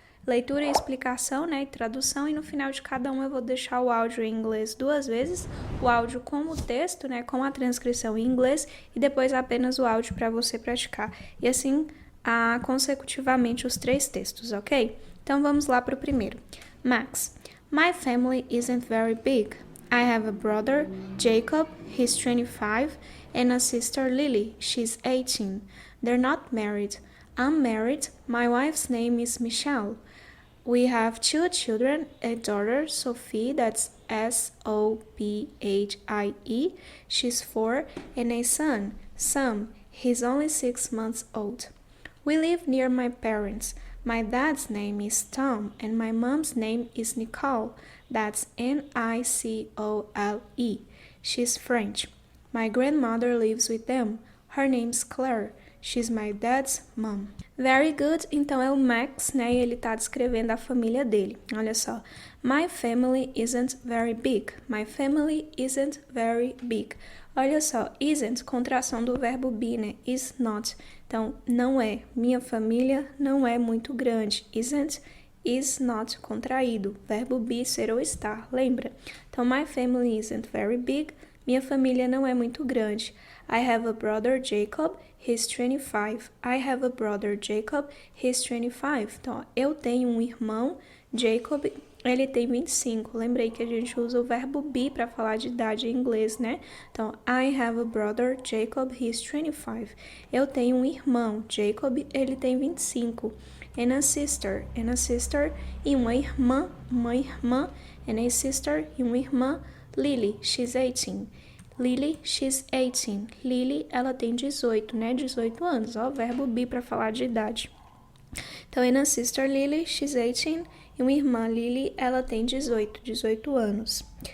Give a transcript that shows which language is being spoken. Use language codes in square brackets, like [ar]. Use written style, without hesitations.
[pt] leitura e explicação, né, e tradução, e no final de cada um eu vou deixar o áudio em inglês 2 vezes, o áudio com o texto, né, com a transcrição em inglês, e depois apenas o áudio para você praticar. E assim, consecutivamente os 3 textos, ok? Então vamos lá para o primeiro. [en] Max, my family isn't very big. I have a brother, Jacob, he's 25, and a sister, Lily, she's 18. They're not married. I'm married. My wife's name is Michelle. We have 2 children, a daughter, Sophie, that's S-O-P-H-I-E, she's 4, and a son, Sam, he's only 6 months old. We live near my parents. My dad's name is Tom, and my mom's name is Nicole, that's N-I-C-O-L-E. She's French. My grandmother lives with them. Her name's Claire. She's my dad's mom. Very good. [pt] Então é o Max, né? E ele tá descrevendo a família dele. Olha só. [en] My family isn't very big. My family isn't very big. Olha só. [pt] Isn't, contração do verbo be, né? Is not. Então, não é. Minha família não é muito grande. Isn't, is not, contraído. Verbo be, ser ou estar. Lembra? [en] Então, my family isn't very big. [pt] Minha família não é muito grande. [en] I have a brother, Jacob. He's 25. I have a brother, Jacob. He's 25. [pt] Então, eu tenho um irmão, Jacob, ele tem 25. Lembrei que a gente usa o verbo be para falar de idade em inglês, né? [en] Então, I have a brother, Jacob. He's 25. [pt] Eu tenho um irmão, Jacob, ele tem 25. [en] And a sister, [pt] e uma irmã, [en] and a sister, e uma irmã, Lily, she's 18. [pt] Lily, [en] she's 18. [pt] Lily, ela tem 18, né? 18 anos. Ó, o verbo be para falar de idade. [en] Então, and a sister Lily, she's 18. [pt] E uma irmã Lily, ela tem 18 anos.